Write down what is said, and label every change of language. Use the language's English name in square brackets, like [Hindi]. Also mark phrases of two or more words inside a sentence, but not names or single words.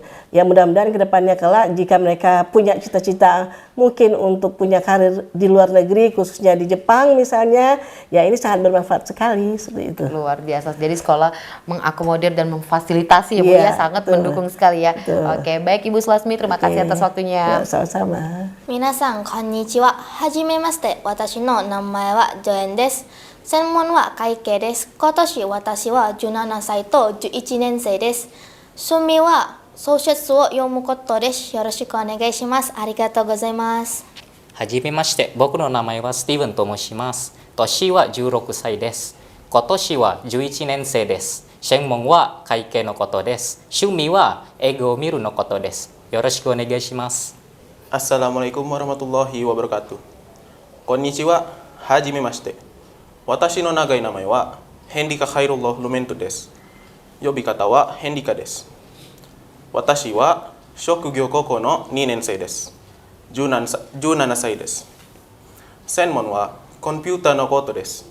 [Indonesian] Ya mudah-mudahan kedepannya kelak jika mereka punya cita-cita mungkin untuk punya karir di luar negeri khususnya di Jepang misalnya, ya ini sangat bermanfaat sekali seperti itu. Luar biasa. Jadi sekolah mengakomodir dan memfasilitasi ya Bu ya, sangat betul. mendukung sekali ya. Betul. Oke, baik Ibu Sulasmi, terima kasih atas waktunya. Ya, sama-sama. [Japanese] 皆さんこんにちは。はじめまして。私の名前はジョエンです。専門は会計です。今年私は17歳と11年生です。趣味は小説を読むことです。よろしくお願いします。ありがとうございます。はじめまして。僕の名前はスティーブンと申します。年は16歳です。今年は11年生です。専門は会計のことです。趣味は映画を見るのことです。よろしくお願いします。 [Arabic] السلام عليكم ورحمة الله وبركاته. [Japanese] Konnichiwa, hajimemashite. Watashi no nagai namae wa Hendrika Khairullah Lumento desu. Yobikata wa Hendrika desu. 私は職業高校の 2年生です。17歳です。専門はコンピューターのことです。